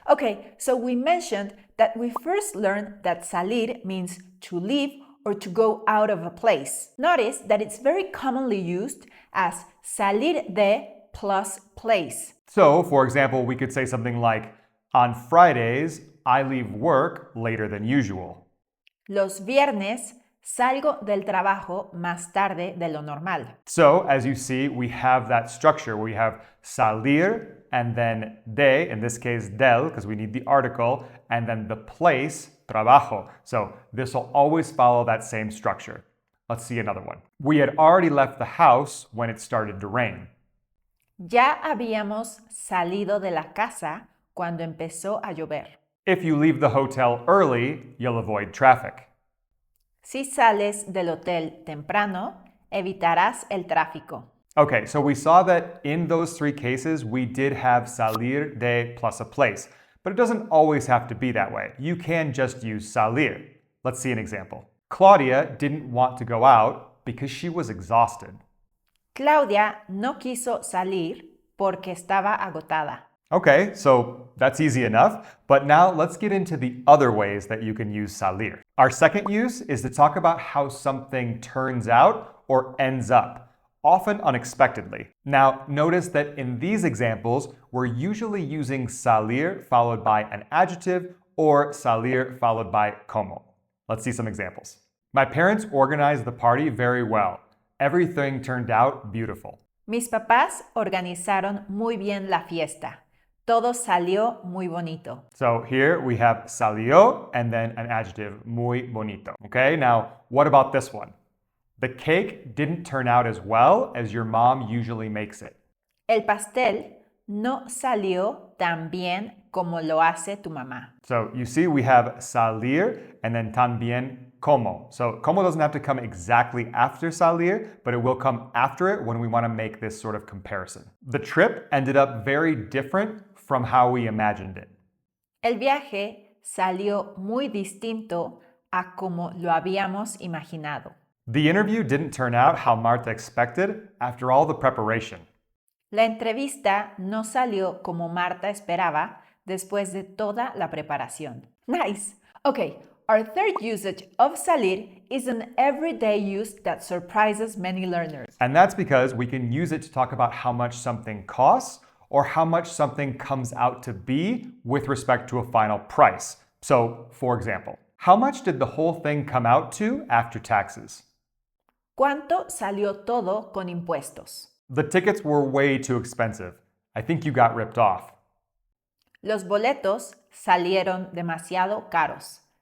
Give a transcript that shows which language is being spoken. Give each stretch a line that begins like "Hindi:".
English: Okay, so we mentioned that we first learned that salir means to leave or to go out of a place. Notice that it's very commonly used as salir de plus place. So, for example, we could say something like, on Fridays, I leave work later than usual.
Spanish: Los viernes salgo del trabajo más tarde de lo normal.
English: So, as you see, we have that structure where we have salir and then de, in this case del, because we need the article, and then the place, trabajo. So this will always follow that same structure. Let's see another one. We had already left the house when it started to rain.
Spanish: Ya habíamos salido de la casa cuando empezó a llover.
English: If you leave the hotel early, you'll avoid traffic.
Spanish: Si sales del hotel temprano, evitarás el tráfico.
English: Okay, so we saw that in those 3 cases, we did have salir de plus a place. But it doesn't always have to be that way. You can just use salir. Let's see an example. Claudia didn't want to go out because she was exhausted.
Spanish: Claudia no quiso salir porque estaba agotada.
English: Okay, so that's easy enough. But now let's get into the other ways that you can use salir. Our second use is to talk about how something turns out or ends up, often unexpectedly. Now, notice that in these examples, we're usually using salir followed by an adjective or salir followed by como. Let's see some examples. My parents organized the party very well. Everything turned out beautiful.
Spanish: Mis papás organizaron muy bien la fiesta. Todo salió muy bonito.
English: So here we have salió and then an adjective, muy bonito. Okay, now what about this one? The cake didn't turn out as well as your mom usually makes it.
Spanish: El pastel no salió tan bien como lo hace tu mamá.
English: So you see we have salir and then también como. So como doesn't have to come exactly after salir, but it will come after it when we want to make this sort of comparison. The trip ended up very different from how we imagined it.
Spanish: El viaje salió muy distinto a como lo habíamos imaginado.
English: The interview didn't turn out how Marta expected after all the preparation.
Spanish: La entrevista no salió como Marta esperaba después de toda la preparación.
English: Nice! Okay, our third usage of salir is an everyday use that surprises many learners. And that's because we can use it to talk about how much something costs or how much something comes out to be with respect to a final price. So, for example, how much did the whole thing come out to after taxes?
Spanish: ¿Cuánto salió todo con impuestos?
English: The tickets were way too expensive. I think you got ripped off.
Spanish: Los boletos salieron demasiado caros.